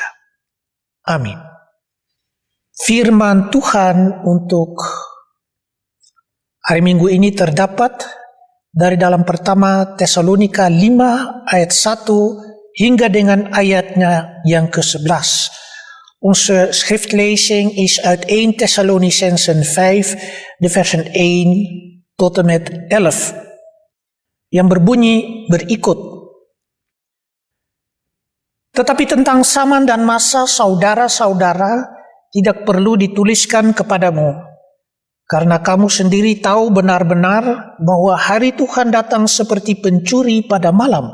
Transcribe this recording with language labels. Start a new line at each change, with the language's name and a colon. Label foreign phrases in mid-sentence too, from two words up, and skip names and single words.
Indonesian: Amin. Firman Tuhan untuk hari Minggu ini terdapat dari dalam pertama Tesalonika 5 ayat 1 hingga dengan ayatnya yang ke-11.
Dutch: Onze schriftlezing is uit 1 Thessalonicensen 5, de versen 1 tot en met 11.
Indonesian: Yang berbunyi berikut. Tetapi tentang zaman dan masa, saudara-saudara, tidak perlu dituliskan kepadamu, karena kamu sendiri tahu benar-benar bahwa hari Tuhan datang seperti pencuri pada malam.